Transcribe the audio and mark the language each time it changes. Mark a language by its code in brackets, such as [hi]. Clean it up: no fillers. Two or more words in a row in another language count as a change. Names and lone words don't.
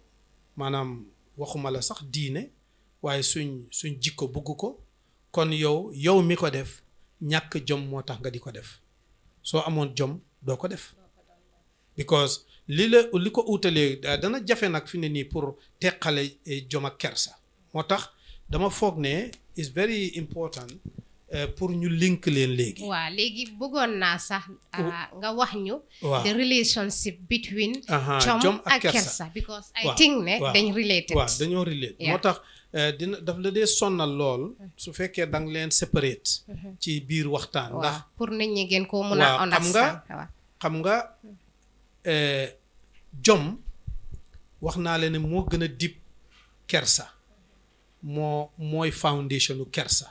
[wo] maanaam waxuma la sax diine waaye suñ jikko bugg ko kon yow mi ko def ñàkk jom moo tax nga di ko def soo amoon jom doo ko def because li ko uutalee dana jafe nag fi ne nii pour teqale jom ak kersa moo tax dama foog ne [en] is very important [wo] pour ñu link leen léegi. waaw léegi bëggoon naa sax nga wax ñu. [en] the relationship between. [wo] jom ak kersa [en] because I think [wo] ne dañ related. waaw dañoo relate moo tax daf la dee sonnal lool su fekkee da nga leen separate. ci biir waxtaan. ndax pour nit ñi gën koo mun a understand. xam nga jom wax naa leen ne moo gën a dib kersa mooy foundation u kersa.